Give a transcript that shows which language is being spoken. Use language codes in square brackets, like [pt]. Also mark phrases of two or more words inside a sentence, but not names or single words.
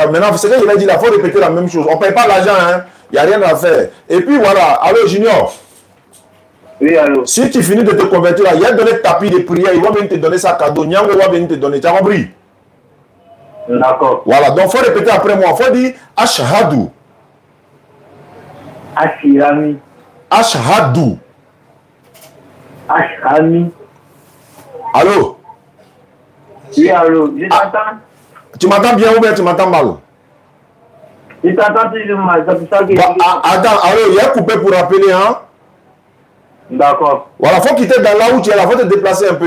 [fr] Maintenant, c'est ce qu'il a dit là, il faut répéter la même chose. On ne paye pas l'argent, hein. Il n'y a rien à faire. Et puis voilà, allô Junior. Oui, allô. Si tu finis de te convertir là, il y a donné tapis de prière, il va venir te donner ça cadeau. Nyango va venir te donner. Tu as compris? D'accord. Voilà, donc il faut répéter après moi. Il faut dire Ashhadu. Ashirami. Ashhadu. Ashami. Allô? Oui, allô. Je t'entends. Tu m'entends bien ou bien tu m'entends mal? Je t'entends toujours mal. C'est pour ça que... Attends, allô, il y a coupé pour rappeler, hein? D'accord. Voilà, il faut quitter dans là où tu es là, il faut te déplacer un peu.